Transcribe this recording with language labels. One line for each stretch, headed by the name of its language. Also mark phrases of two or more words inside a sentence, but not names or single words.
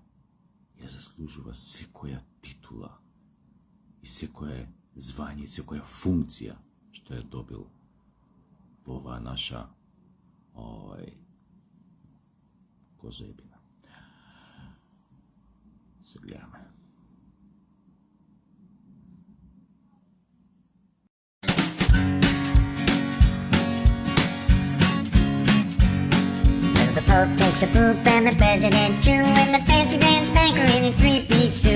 Macedonian: Ја заслужува секоја титула и секое звање, секоја функција што ја добил во оваа наша козаебина. Се гледаме.
English: The Pope takes a poop and the President too, and the fancy pants banker in his three-piece suit.